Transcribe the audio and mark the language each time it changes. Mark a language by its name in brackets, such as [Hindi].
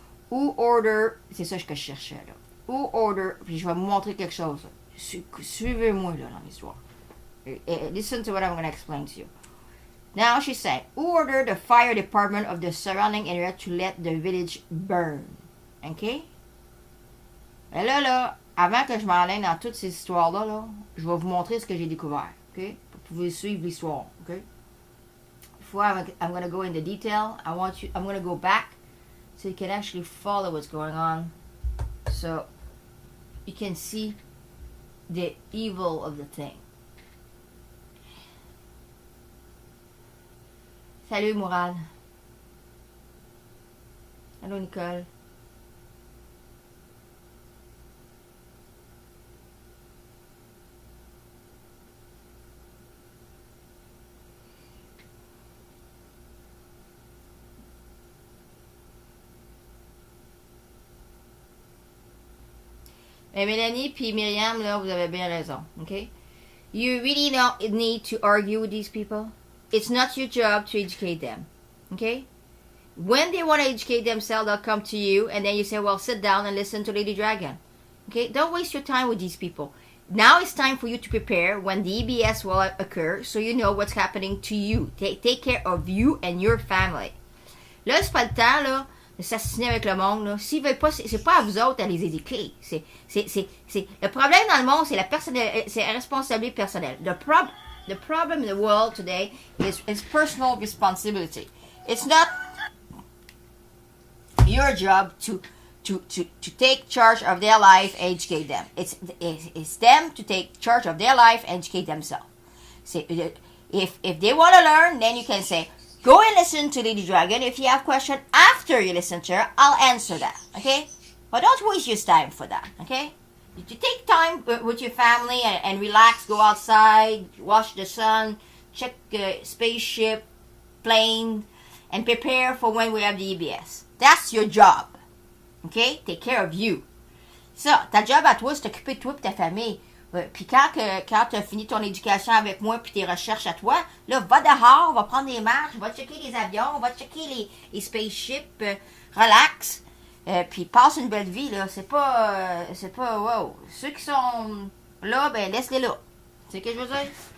[English] Who order, [French] c'est ça que je cherchais là. Who order, puis je vais vous montrer quelque chose. Suivez-moi là dans l'histoire. [English] Listen to what I'm going to explain to you. Now she said, who ordered the fire department of the surrounding area to let the village burn? OK? [French] Et là, avant que je m'enlève dans toutes ces histoires-là, là, je vais vous montrer ce que j'ai découvert. OK? Vous pouvez suivre l'histoire. OK? [English] Before I'm going to go into detail, I'm going to go back so you can actually follow what's going on. So you can see the evil of the thing. [French] Salut Mourad. Allô Nicole. Mais Mélanie puis Myriam, là, vous avez bien raison, okay? [English] You really don't need to argue with these people. It's not your job to educate them, okay? When they want to educate themselves, they'll come to you, and then you say, well, sit down and listen to Lady Dragon, okay? Don't waste your time with these people. Now it's time for you to prepare when the EBS will occur, so you know what's happening to you. Take care of you and your family. [French] Là, c'est pas le temps, là, de s'assassiner avec le monde, là. S'ils veulent pas, c'est pas à vous autres à les éduquer. Le problème dans le monde, c'est la responsabilité personnelle. [English] The problem in the world today is personal responsibility. It's not your job to take charge of their life and educate them. It's them to take charge of their life and educate themselves. If they want to learn, then you can say, go and listen to Lady Dragon. If you have questions after you listen to her, I'll answer that, okay? But don't waste your time for that, okay? You take time with your family and relax, go outside, watch the sun, check spaceship, plane, and prepare for when we have the EBS. That's your job, okay? Take care of you. [French] Ça, ta job à toi, c'est t'occuper de toi et ta famille. Puis quand tu as fini ton éducation avec moi puis tes recherches à toi, là, va dehors, va prendre des marches, va checker les avions, va checker les spaceships, relax, puis passe une belle vie, là. C'est pas, wow. Ceux qui sont là, ben, laisse-les là. Tu sais ce que je veux dire?